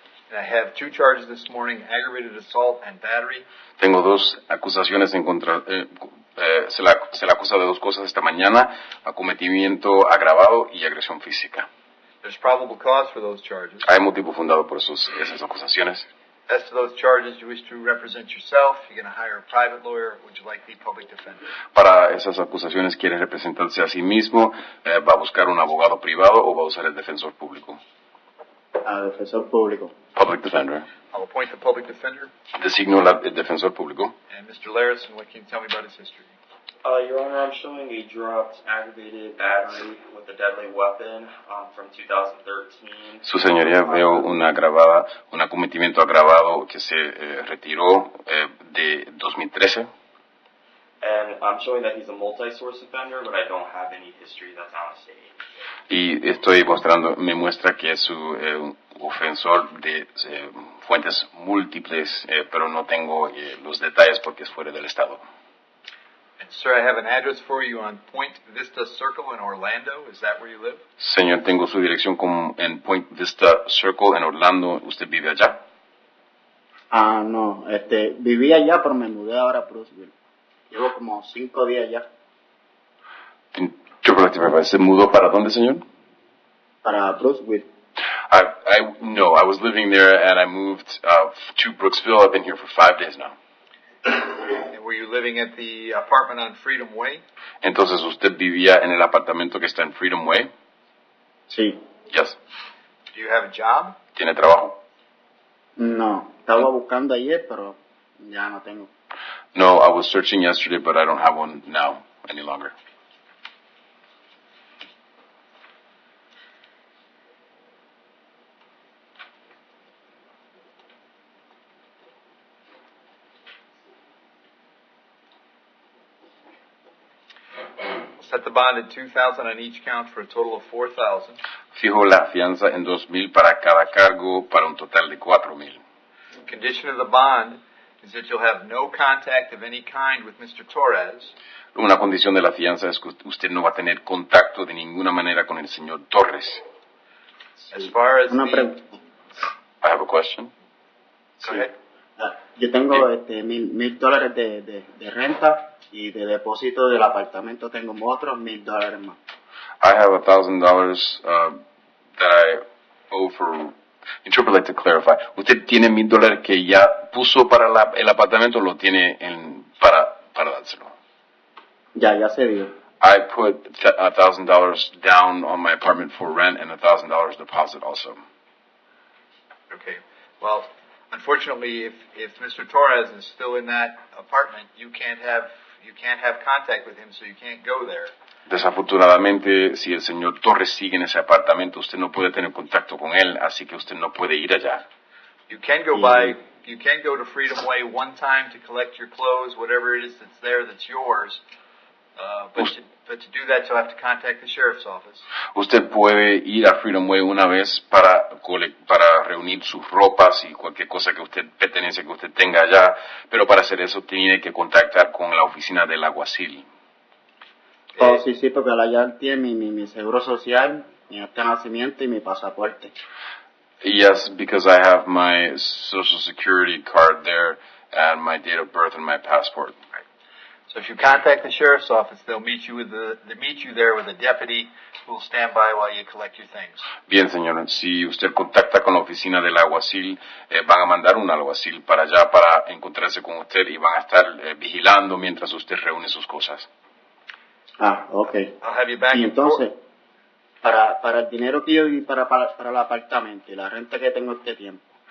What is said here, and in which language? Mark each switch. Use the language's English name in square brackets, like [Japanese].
[English] And I have 2 charges this morning, aggravated assault and battery. [Spanish] Tengo 2 acusaciones en contra. Se le acusa de 2 cosas esta mañana: acometimiento agravado y agresión física. [English] There's probable cause for those charges. [Spanish] Hay motivo fundado por esas acusaciones. [English] As to those charges, you wish to represent yourself, you're going to hire a private lawyer, would you like the public defender? [Spanish] Para esas acusaciones, quiere representarse a sí mismo, va a buscar un abogado privado o va a usar el defensor público. Defensor público. [English] Public defender. I'll appoint the public defender. [Spanish] Designo el defensor público. [English] And Mr. Larison, what can you tell me about his history? Your Honor, I'm showing a dropped aggravated battery with a deadly weapon from 2013. [Spanish] Su señoría, veo un acometimiento agravado que se retiró de 2013. [English] And I'm showing that he's a multi-source offender, but I don't have any history that's out of state. [Spanish] Y me muestra que es un ofensor de fuentes múltiples, pero no tengo los detalles porque es fuera del estado. [English] And sir, I have an address for you on Point Vista Circle in Orlando. Is that where you live? [Spanish] Señor, tengo su dirección en Point Vista Circle en Orlando. ¿Usted vive allá? No, vivía allá, pero me mudé ahora a Brooksville. Llevo como 5 días ya. ¿Se mudó para dónde, señor? Para Brooksville. [English] No, I was living there and I moved to Brooksville. I've been here for 5 days now. And were you living at the apartment on Freedom Way? [Spanish] Entonces, ¿usted vivía en el apartamento que está en Freedom Way? Sí. [English] Yes. Do you have a job? [Spanish] ¿Tiene trabajo? No, estaba buscando ayer, pero ya no tengo. [English] No, I was searching yesterday, but I don't have one now any longer. Set the bond at $2,000 on each count for a total of $4,000. [Spanish] Fijo la fianza en $2,000 para cada cargo para un total de $4,000. [English] Condition of the bond is that you'll have no contact of any kind with Mr. Torres. [Spanish] Una condición de la fianza es que usted no va a tener contacto de ninguna manera con el señor Torres. [English] As far as I have a question. Go ahead. [Spanish] Yo tengo $1,000 de renta y de depósito del apartamento tengo otros $1,000 más. [English] I have $1,000 that I owe for. Interpret like to clarify. [Spanish] ¿Usted tiene $1,000 que ya puso para el apartamento o lo tiene para dárselo? Ya se dio. [English] I put $1,000 down on my apartment for rent and $1,000 deposit also. Okay. Well, unfortunately, if Mr. Torres is still in that apartment, you can't have contact with him, so you can't go there. [Spanish] Desafortunadamente, si el señor Torres sigue en ese apartamento, usted no puede tener contacto con él, así que usted no puede ir allá. [English] You can go to Freedom Way one time to collect your clothes, whatever it is that's there that's yours. But to do that, you'll have to contact the sheriff's office. [Spanish] Usted puede ir a Freedom Way una vez para reunir sus ropas y cualquier cosa que usted pertenece que usted tenga allá, pero para hacer eso tiene que contactar con la oficina del alguacil. Sí, porque allá tiene mi seguro social, mi acta de nacimiento y mi pasaporte. [English] Yes, because I have my social security card there and my date of birth and my passport. So if you contact the sheriff's office, they'll meet you there with a deputy who will stand by while you collect your things. [Spanish] Bien, señor. Si usted contacta con la oficina del alguacil, van a mandar un alguacil para allá para encontrarse con usted y van a estar vigilando mientras usted reúne sus cosas. [English] Okay. I'll have you back [Spanish] y entonces, para el dinero que yo di para el apartamento y la renta que tengo este tiempo.